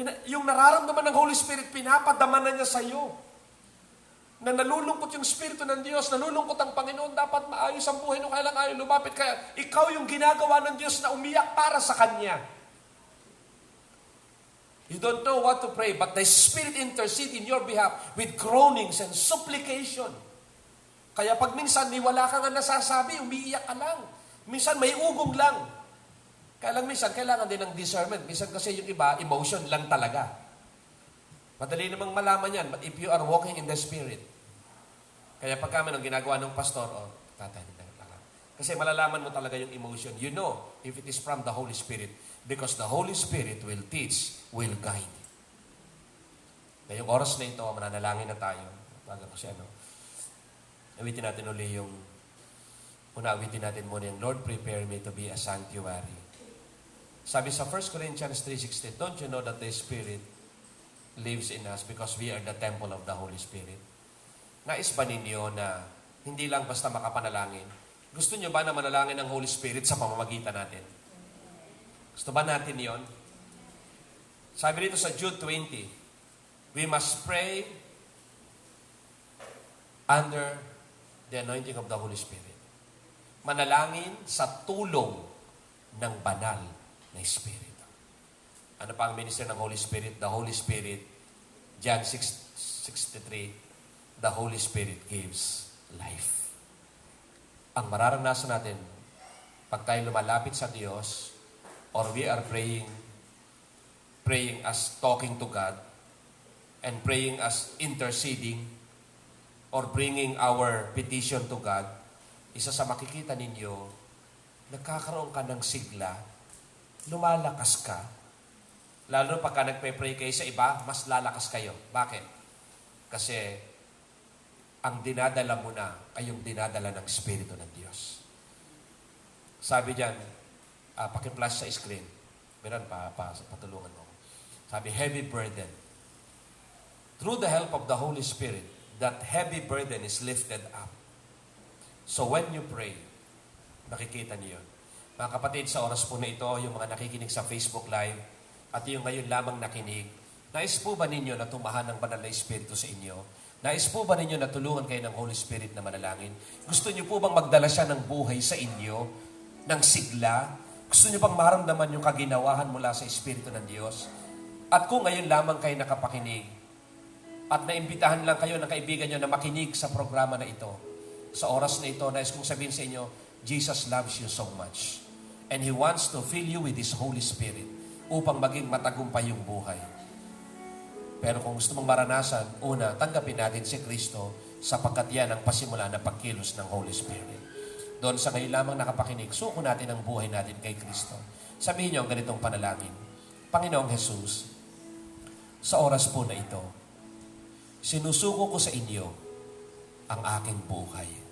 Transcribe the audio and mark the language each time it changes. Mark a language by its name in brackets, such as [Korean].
[Filipino] Yung nararamdaman ng Holy Spirit, pinapadama na niya sa iyo. Na nalulungkot yung Espiritu ng Diyos, nalulungkot ang Panginoon, dapat maayos ang buhay nung kailang ayaw lumapit. Kaya ikaw yung ginagawa ng Diyos na umiyak para sa Kanya. [English] You don't know what to pray, but the Spirit intercede in your behalf with groanings and supplication. [Filipino] Kaya pag minsan wala ka nga nasasabi, umiiyak ka lang. Minsan may ugong lang. Kaya lang minsan, kailangan din ng discernment. Minsan kasi yung iba, emotion lang talaga. Madali namang malaman yan, [English] but if you are walking in the Spirit, [Filipino] kaya pag kami nang ginagawa ng pastor, tatay, kasi malalaman mo talaga yung emotion. [English] You know if it is from the Holy Spirit. Because the Holy Spirit will teach, will guide. [Filipino] Ngayong oras na ito, mananalangin na tayo. Bago kasi awitin natin uli yung, awitin natin muna yung, [English] Lord, prepare me to be a sanctuary. [Filipino] Sabi sa [English] 1 Corinthians 3:16, don't you know that the Spirit lives in us because we are the temple of the Holy Spirit? [Filipino] Nais ba ninyo na hindi lang basta makapanalangin? Gusto nyo ba na manalangin ng Holy Spirit sa pamamagitan natin? Gusto ba natin yon? Sabi dito sa [English] Jude 20, we must pray under the anointing of the Holy Spirit. [Filipino] Manalangin sa tulong ng banal na Espiritu. Ano pa ang ministry ng Holy Spirit? [English] The Holy Spirit, John 6:63, the Holy Spirit gives life. [Filipino] Ang mararanasan natin, pag tayo lumalapit sa Diyos, [English] or we are praying as talking to God, and praying as interceding, or bringing our petition to God, [Filipino] isa sa makikita ninyo, nagkakaroon ka ng sigla, lumalakas ka. Lalo pagka nagpe-pray kayo sa iba, mas lalakas kayo. Bakit? Kasi ang dinadala mo na ay yung dinadala ng Espiritu ng Diyos. Sabi diyan, paki-flash sa screen. Meron patulungan mo. [English] Sabi, heavy burden. Through the help of the Holy Spirit, that heavy burden is lifted up. So when you pray, [Filipino] nakikita niyo yun. Mga kapatid, sa oras po na ito, yung mga nakikinig sa Facebook Live, at yung ngayon lamang nakinig, nais po ba ninyo na tumahan ng banal na Espiritu sa inyo? Nais po ba ninyo na tulungan kayo ng Holy Spirit na manalangin? Gusto niyo po bang magdala siya ng buhay sa inyo? Ng sigla? Gusto niyo bang maramdaman yung kaginawahan mula sa Espiritu ng Diyos? At kung ngayon lamang kayo nakapakinig, at naimbitahan lang kayo ng kaibigan nyo na makinig sa programa na ito, sa oras na ito, nais kong sabihin sa inyo, [English] Jesus loves you so much. And He wants to fill you with His Holy Spirit [Filipino] upang maging matagumpay yung buhay. Pero kung gusto mong maranasan, una, tanggapin natin si Kristo sapagkat yan ang pasimula na pagkilos ng Holy Spirit. Doon sa ngayon lamang nakapakinig, suko natin ang buhay natin kay Kristo. Sabihin niyo ang ganitong panalangin. Panginoong Jesus, sa oras po na ito, sinusuko ko sa inyo ang aking buhay.